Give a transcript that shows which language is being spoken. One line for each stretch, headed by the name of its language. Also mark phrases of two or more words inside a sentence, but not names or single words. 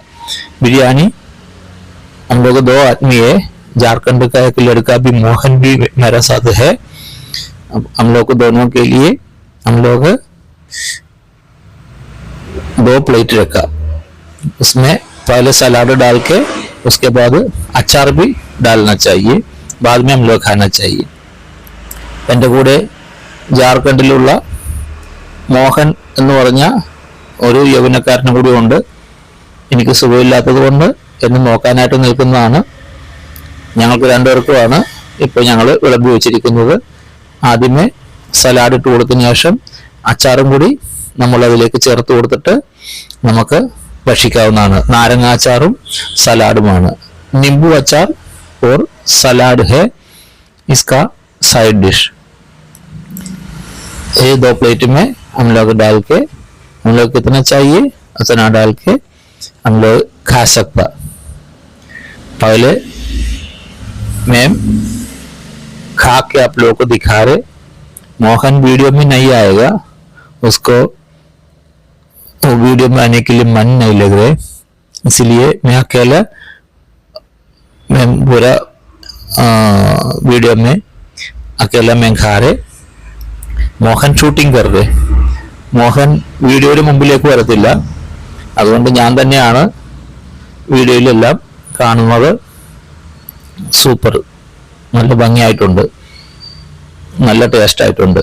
Hindi: बिरयानी हम लोग 2 आदमी है, झारखंड का एक लड़का भी मोहन भी मेरा साथ है. हम लोग दोनों के लिए हम लोग 2 प्लेट रखा. उसमें पहले सलाद डाल के उसके बाद अचार भी डालना चाहिए, बाद में हम लोग खाना चाहिए.
Malayalam: എൻ്റെ കൂടെ ജാർഖണ്ഡിലുള്ള മോഹൻ എന്ന് പറഞ്ഞ ഒരു യൗവനക്കാരനും കൂടി ഉണ്ട്. എനിക്ക് സുഖമില്ലാത്തത് കൊണ്ട് എന്നെ നോക്കാനായിട്ട് നിൽക്കുന്നതാണ്. ഞങ്ങൾക്ക് 2 പേർക്കുമാണ് ഇപ്പോൾ ഞങ്ങൾ വിളമ്പി വെച്ചിരിക്കുന്നത്. ആദ്യമേ സലാഡ് ഇട്ട് കൊടുത്തതിന് ശേഷം അച്ചാറും കൂടി നമ്മൾ അതിലേക്ക് ചേർത്ത് കൊടുത്തിട്ട് നമുക്ക് ഭക്ഷിക്കാവുന്നതാണ്. നാരങ്ങ അച്ചാറും സലാഡുമാണ്.
Hindi: नींबू अचार और सलाड है इसका
English: side dish.
Hindi: ये 2 प्लेट में हम लोग डाल के, हम लोग कितना चाहिए उतना डाल के हम लोग खा सकता। पहले मैं खा के आप लोगों को दिखा रहे। मोहन वीडियो में नहीं आएगा, उसको वो वीडियो में आने के लिए मन नहीं लग रहे, इसलिए मैं अकेला मैं पूरा वीडियो में अकेला मैं खा रहे।
Malayalam: മോഹൻ ഷൂട്ടിംഗ് കറേ, മോഹൻ വീഡിയോയുടെ മുമ്പിലേക്ക് വരത്തില്ല, അതുകൊണ്ട് ഞാൻ തന്നെയാണ് വീഡിയോയിലെല്ലാം കാണുന്നത്. സൂപ്പർ, നല്ല ഭംഗിയായിട്ടുണ്ട്, നല്ല ടേസ്റ്റ് ആയിട്ടുണ്ട്.